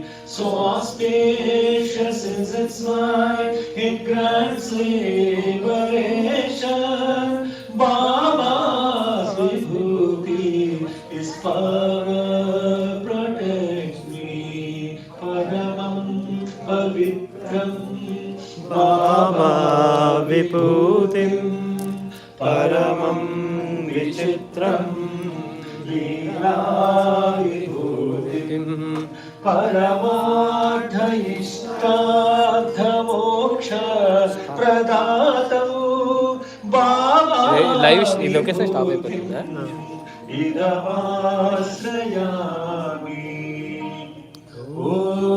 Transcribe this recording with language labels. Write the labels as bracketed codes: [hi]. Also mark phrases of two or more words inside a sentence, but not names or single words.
[en] So auspicious is its light, it grants liberation. Baba's Vibhuti, his power protects me. [sa] परमं पवित्रं बाबा विभूतिं परमं विचित्रं लीला विभूतिं परमार्थ इष्टद मोक्ष प्रदातमु बाबा [te] లైవ్ ఈ లొకేషన్ స్టాప్ అయిపోతుందా? Idavasrayami. Oh